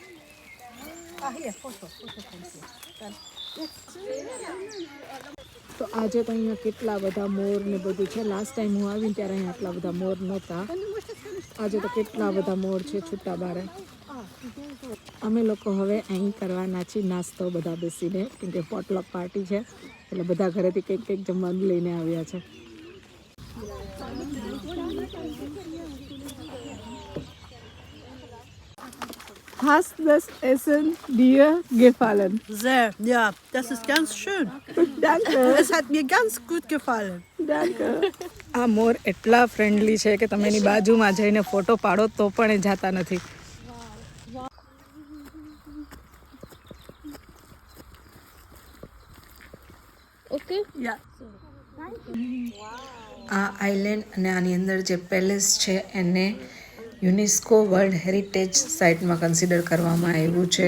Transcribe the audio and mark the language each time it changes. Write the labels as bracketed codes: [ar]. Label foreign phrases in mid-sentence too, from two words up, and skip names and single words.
[gu] તો આજે તો અહીંયા કેટલા બધા મોર ને બધું છે. [en] last time [gu] હું આવીને ત્યારે અહીંયા આટલા બધા મોર નહોતા. આજે તો કેટલા બધા મોર છે છૂટા બારે. અમે લોકો હવે અહીં કરવાના છીએ નાસ્તો બધા બેસીને, કેમ કે [en] potluck party [gu] છે એટલે બધા ઘરેથી કંઈક જમવાનું લઈને આવ્યા છે. [de] Hast das Essen dir gefallen? Sehr, ja, das ist ganz schön. Danke. Es hat mir ganz gut gefallen. Danke. [gu] આ મોર એટલા ફ્રેન્ડલી છે કે તમે એની બાજુમાં જઈને ફોટો પાડો તો પણ એ જાતા નથી. [de] Okay? Ja. [gu] આ આઇલેન્ડ અને આની અંદર જે પેલેસ છે એને યુનેસ્કો વર્લ્ડ હેરિટેજ સાઇટમાં કન્સિડર કરવામાં આવ્યું છે.